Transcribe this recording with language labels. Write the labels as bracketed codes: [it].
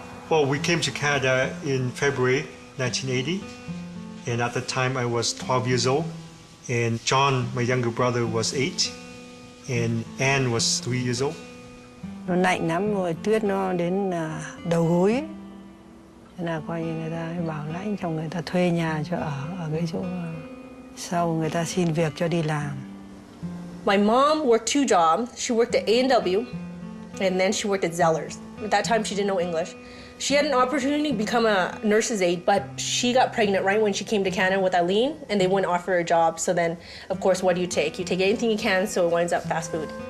[en] Well, we came to Canada in February 1980, and at the time I was 12 years old, and John, my younger brother, was 8, and Anne was 3 years old. [vi] Nó lạnh lắm rồi, tuyết nó đến đầu gối ấy. Thế là coi như người ta bảo lãnh cho người ta thuê nhà cho ở cái chỗ sau người ta xin việc cho đi làm. [en] My mom worked 2 jobs. She worked at A&W, and then she worked at Zellers. At that time, she didn't know English. She had an opportunity to become a nurse's aide, but she got pregnant right when she came to Canada with Eileen, and they wouldn't offer her a job. So then, of course, what do you take? You take anything you can, so it winds up fast food.